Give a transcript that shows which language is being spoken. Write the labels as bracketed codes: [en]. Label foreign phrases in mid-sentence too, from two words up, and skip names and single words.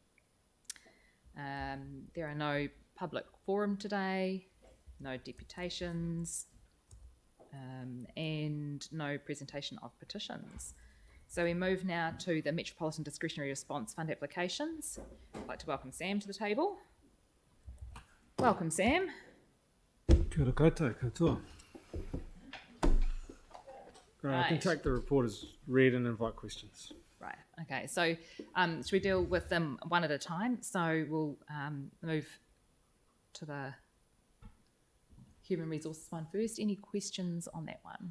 [en] There are no public forum today, no deputations, and no presentation of petitions. So we move now to the Metropolitan Discretionary Response Fund applications. I'd like to welcome Sam to the table. Welcome, Sam. [mi] Kia ora koutou, katoa. [en] Right. I can take the report as read and invite questions. Right, okay, so should we deal with them one at a time? So we'll move to the Human Resources one first. Any questions on that one?